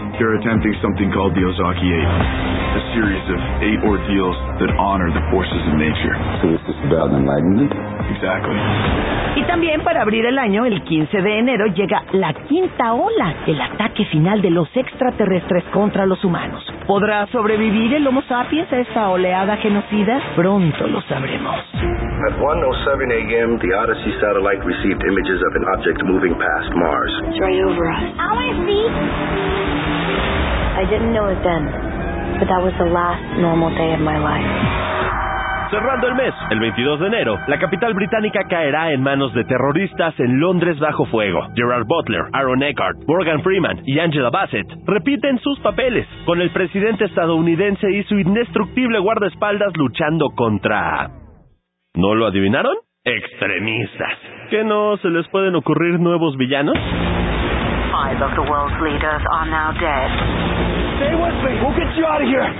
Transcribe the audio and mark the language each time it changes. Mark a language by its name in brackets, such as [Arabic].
[English] They're attempting something called the Ozaki Eight, a series of eight ordeals that honor the forces of nature. So this is about enlightenment? Exactly. [Spanish] Y también para abrir el año, el 15 de enero, llega La Quinta Ola, el ataque final de los extraterrestres contra los humanos. ¿Podrá sobrevivir el Homo sapiens a esta oleada genocida? Pronto lo sabremos. [English] At 1:07 a.m., the Odyssey satellite received images of an object moving past Mars. It's right over us. I want to see. I didn't know it then, but that was the last normal day of my life. [Spanish] Cerrando el mes, el 22 de enero, la capital británica caerá en manos de terroristas en Londres bajo fuego. Gerard Butler, Aaron Eckhart, Morgan Freeman y Angela Bassett repiten sus papeles con el presidente estadounidense y su indestructible guardaespaldas luchando contra... ¿No lo adivinaron? Extremistas. ¿Qué no se les pueden ocurrir nuevos villanos? [English] Five of the world's leaders are now dead. Stay with me, we'll get you out of here.